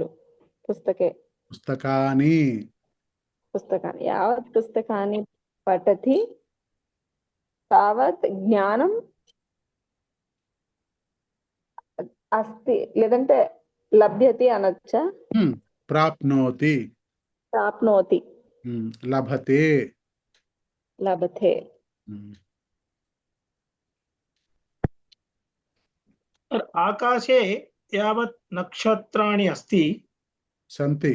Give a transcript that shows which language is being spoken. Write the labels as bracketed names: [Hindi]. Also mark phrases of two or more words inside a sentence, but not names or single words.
[Sanskrit] పుస్తకే పుస్తకాని, పుస్తకాన్ని యావత్ పుస్తకాన్ని పఠతి తావత్ జ్ఞానం అస్తి, [Telugu] లేదంటే లభ్యతి అనొచ్చా? [Sanskrit] ప్రాప్నోతి, ప్రాప్నోతి, లభతే. లభతే. आकाशे यावत् नक्षत्राणि अस्ति सन्ति